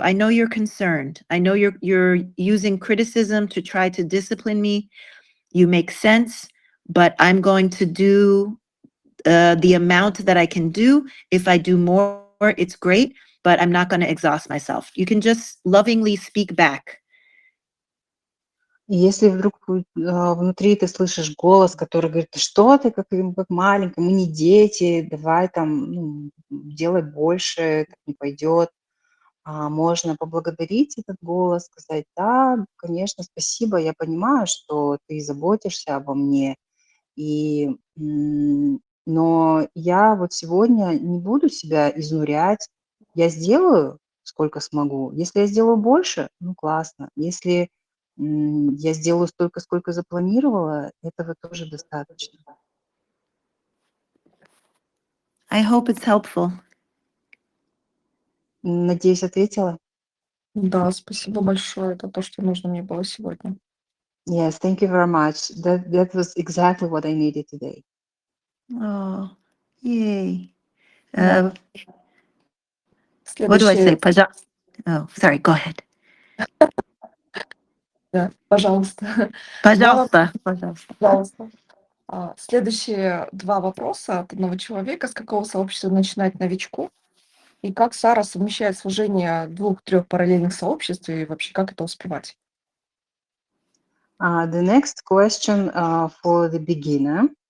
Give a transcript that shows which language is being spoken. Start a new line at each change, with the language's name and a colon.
English: I know you're concerned. I know you're using criticism to try to discipline me. You make sense, but I'm going to do the amount that I can do. If I do more, it's great, but I'm not going to exhaust myself. You can just lovingly speak back.
Russian: Если вдруг внутри ты слышишь голос, который говорит: "Ты что ты, как маленькая, мы не дети, давай там, ну, делай больше, так не пойдет". Можно поблагодарить этот голос, сказать: "Да, конечно, спасибо, я понимаю, что ты заботишься обо мне, и, но я вот сегодня не буду себя изнурять. Я сделаю, сколько смогу. Если я сделаю больше, ну, классно. Если, я сделаю столько, сколько запланировала, этого тоже достаточно".
English: I hope it's helpful.
Russian: Надеюсь, ответила? Да, спасибо большое. Это то, что нужно мне было сегодня.
English: Yes, thank you very much. That was exactly what I needed today. Oh, yay.
Russian: Да.
English: What do I say?
Russian: Следующее,
English: Oh, sorry, go ahead.
Russian: да, пожалуйста. Пожалуйста, пожалуйста. Пожалуйста. Следующие 2 вопроса от одного человека. С какого сообщества начинать новичку? И как Сара совмещает служение 2-3 параллельных сообществ, и вообще как это успевать?
English: The next question for the beginner.